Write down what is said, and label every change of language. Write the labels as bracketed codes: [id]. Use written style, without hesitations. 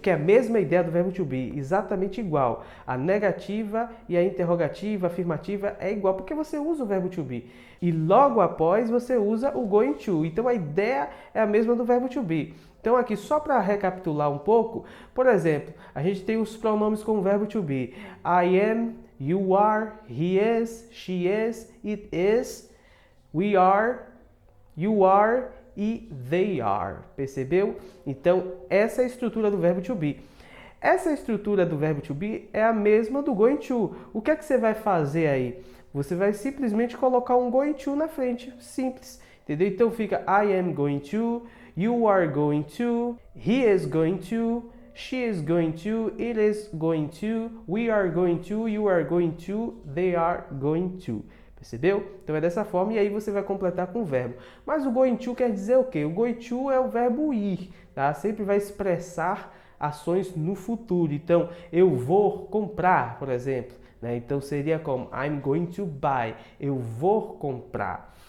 [pt] Porque é a mesma ideia do verbo to be, exatamente igual. A negativa e a interrogativa, a afirmativa é igual, porque você usa o verbo to be. E logo após você usa o going to. Então a ideia é a mesma do verbo to be. Então aqui, só para recapitular um pouco, por exemplo, a gente tem os pronomes com o verbo to be. [en] I am, you are, he is, she is, it is, we are, you are e they are. [pt] Percebeu? Então, essa é a estrutura do verbo to be. Essa estrutura do verbo to be é a mesma do going to. O que é que você vai fazer aí? Você vai simplesmente colocar um going to na frente. Simples. Entendeu? Então fica [en] I am going to, you are going to, he is going to, she is going to, it is going to, we are going to, you are going to, they are going to. [pt] Percebeu? Então é dessa forma e aí você vai completar com o verbo. Mas o going to quer dizer o quê? O going to é o verbo ir, tá? Sempre vai expressar ações no futuro. Então, eu vou comprar, por exemplo, né? Então seria como [en] I'm going to buy. [pt] Eu vou comprar.